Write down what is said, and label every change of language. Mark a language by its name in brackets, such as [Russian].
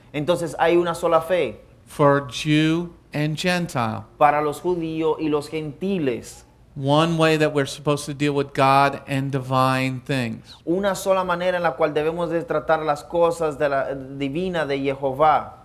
[Spanish] Entonces hay una sola fe [English] for Jew and Gentile. [Spanish] para los judíos y los gentiles. [English] One way that we're supposed to deal with God and divine things. [Spanish] Una sola manera en la cual debemos de tratar las cosas de la divina de Jehová.